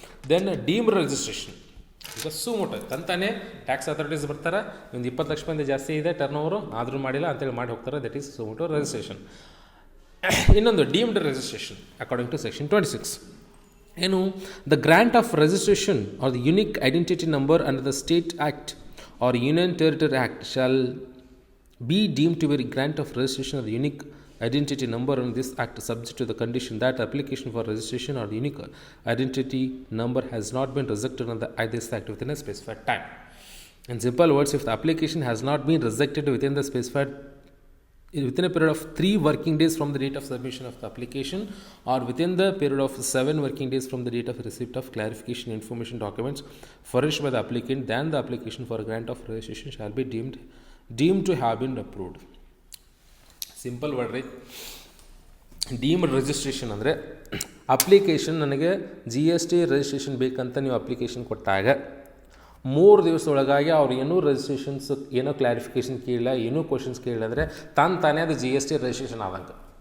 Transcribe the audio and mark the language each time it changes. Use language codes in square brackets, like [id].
[kn] Then deemed registration. ಈಗ ಸೂ ಮೋಟು ತಂತಾನೆ tax authorities ಬರ್ತಾರೆ, ಒಂದು 20 ಲಕ್ಷ ರೂಪಾಯಿಂದ ಜಾಸ್ತಿ ಇದೆ ಟರ್ನ್ ಓವರು, ಆದರೂ ಮಾಡಿಲ್ಲ ಅಂತೇಳಿ ಮಾಡಿ ಹೋಗ್ತಾರೆ. [en] That is suo motu registration. ಇನ್ನೊಂದು deemed registration according to section 26 ಏನು, the grant of registration or the unique identity number under the state act or union territory act shall be deemed to be a grant of registration of the unique identity number in this act, subject to the condition that application for registration or the unique identity number has not been rejected under this act within a specified time. In simple words, if the application has not been rejected within the specified within a period of 3 working days from the date of submission of the application, or within the period of 7 working days from the date of receipt of clarification information documents furnished by the applicant, then the application for a grant of registration shall be deemed to have been approved. Simple word ರೀ. [kn] Deemed registration ಅಂದರೆ application ನನಗೆ GST registration ಬೇಕಂತ ನೀವು application ಕೊಟ್ಟಾಗ 3 ದಿವಸದೊಳಗಾಗಿ ಅವ್ರು ಏನೂ registrations ಏನೋ clarification ಕೇಳಿಲ್ಲ, ಏನೂ ಕ್ವಶನ್ಸ್ ಕೇಳಿಲ್ಲ ಅಂದರೆ ತಾನೇ ಅದು GST ರಿಜಿಸ್ಟ್ರೇಷನ್ ಆದಂಗೆ.